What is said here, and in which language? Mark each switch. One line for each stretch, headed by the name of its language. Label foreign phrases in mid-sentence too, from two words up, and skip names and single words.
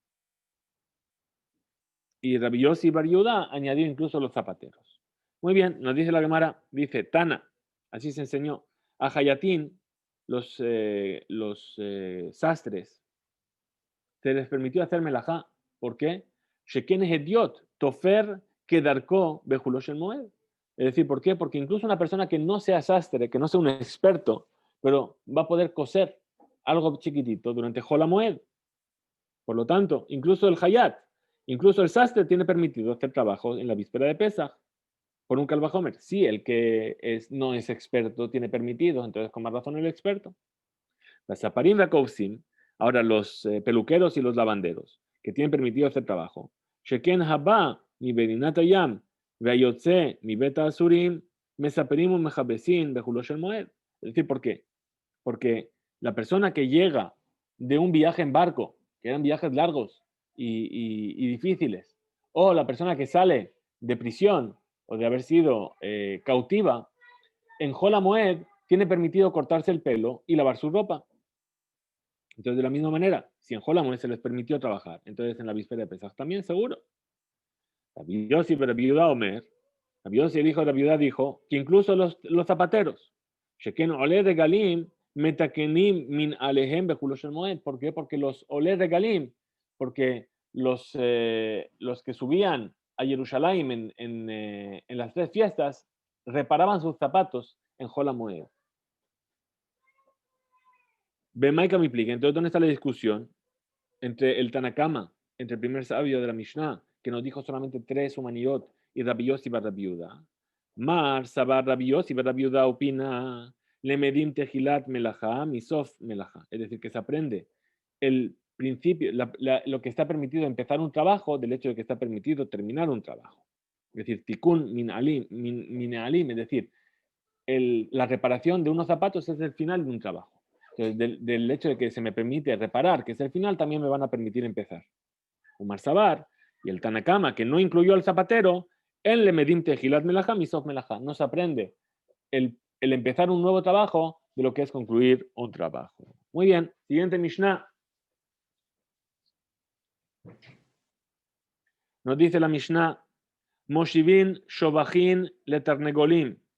Spanish: Y Rabbi Yossi Bar Yehuda añadió incluso los zapateros. Muy bien, nos dice la Gemara, dice Tana, así se enseñó, a Hayatín, los sastres, se les permitió hacer melajá. ¿Por qué?
Hebrew: שכן הדיוט תופר כדרכו בחולו של מועד.
Spanish: Es decir, ¿por qué? Porque incluso una persona que no sea sastre, que no sea un experto, pero va a poder coser algo chiquitito durante
Hebrew: חול המועד.
Spanish: Por lo tanto, incluso el hayat, incluso el sastre tiene permitido hacer trabajo en la víspera de Pesach por un calvajomer. Sí, el que no es experto tiene permitido, entonces con más razón el experto.
Hebrew: הספרים והכובסים,
Spanish: ahora los peluqueros y los lavanderos, que tienen permitido hacer trabajo.
Hebrew: שכן הבא ממדינת הים והיוצא מבית האסורים מספרים ומכבסים בחולו של מועד.
Spanish: Es decir, ¿por qué? Porque la persona que llega de un viaje en barco, que eran viajes largos y difíciles, o la persona que sale de prisión o de haber sido cautiva, en
Hebrew: חול המועד
Spanish: tiene permitido cortarse el pelo y lavar su ropa. Entonces, de la misma manera, si en
Hebrew: חול המועד
Spanish: se les permitió trabajar, entonces en la víspera de Pesach también, seguro. Rabbi Yossi, Rabbi Yehuda Omer, Rabbi Yossi, el hijo de Rabbi Yehuda, dijo que incluso los zapateros,
Hebrew: שכן עולי רגלים מתקנים מנעליהם בחולו של מועד.
Spanish: ¿Por qué? Porque los
Hebrew: עולי רגלים,
Spanish: porque los que subían a Jerusalén en las tres fiestas, reparaban sus zapatos en
Hebrew: חול המועד. במאי קמיפלגי.
Spanish: Entonces, ¿dónde está la discusión entre el Tanakama, entre el primer sabio de la Mishnah, que nos dijo solamente tres humanidot, y Rabbi Yossi bar Rabbi Yehuda?
Hebrew: מר סבר
Spanish: Rabbi Yossi bar Rabbi Yehuda opina,
Hebrew: למדים תחילת מלאכה מסוף מלאכה.
Spanish: Es decir, que se aprende el principio, lo que está permitido empezar un trabajo, del hecho de que está permitido terminar un trabajo. Es decir,
Hebrew: תיקון מנעלים,
Spanish: es decir, la reparación de unos zapatos es el final de un trabajo. Entonces, del hecho de que se me permite reparar, que es el final, también me van a permitir empezar.
Hebrew: ומר סבר
Spanish: y el Tanakama, que no incluyó al zapatero,
Hebrew: אין למדים תחילת מלאכה מסוף מלאכה.
Spanish: No se aprende el empezar un nuevo trabajo de lo que es concluir un trabajo. Muy bien, siguiente Mishnah. Nos dice la Mishnah,
Hebrew: מושיבין שובכין לתרנגולים.